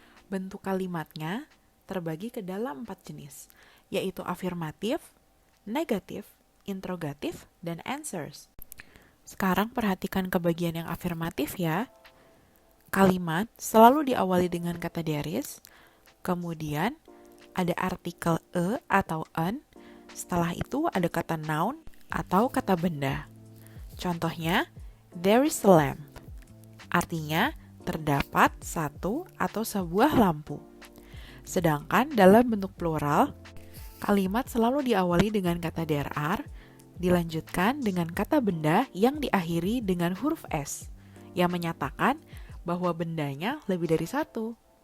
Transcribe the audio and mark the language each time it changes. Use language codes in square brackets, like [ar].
[id] Bentuk kalimatnya terbagi ke dalam 4 jenis, yaitu afirmatif, negatif, interrogatif, dan answers. Sekarang perhatikan ke bagian yang afirmatif ya. Kalimat selalu diawali dengan kata there is, kemudian ada artikel atau an, setelah itu ada kata noun atau kata benda. Contohnya, [en] there is a lamp. [id] Artinya, terdapat satu atau sebuah lampu. Sedangkan dalam bentuk plural, kalimat selalu diawali dengan kata there are, dilanjutkan dengan kata benda yang diakhiri dengan huruf S, yang menyatakan bahwa bendanya lebih dari satu.